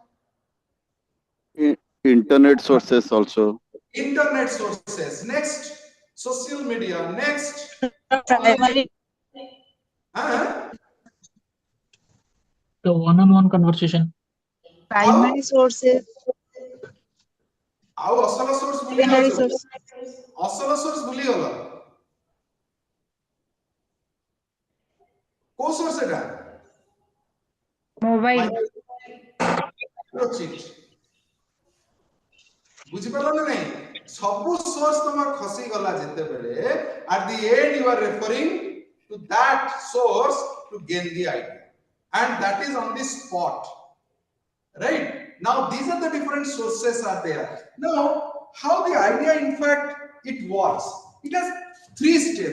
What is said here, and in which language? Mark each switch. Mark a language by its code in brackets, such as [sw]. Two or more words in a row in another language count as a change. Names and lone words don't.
[en] Internet sources also. Internet sources. Next, social media. Next, primary The one-on-one conversation. primary sources, [or] ଆଉ ଅସଲ source ଭୁଲି [en] secondary [or] ଯାଉଛ [en] sources. [or] ଅସଲ source ଭୁଲି ଗଲ କୋଉ source ଏଟା [en] Mobile. [or] ବୁଝିପାରିଲ ନା ନାହିଁ ସବୁ source ତମର ଖସି ଗଲା ଯେତେବେଳେ [en] at the end you are referring to that source to gain the idea and that is on the spot, right? Now these are the different sources are there. Now how the idea in fact it works, it has 3 steps.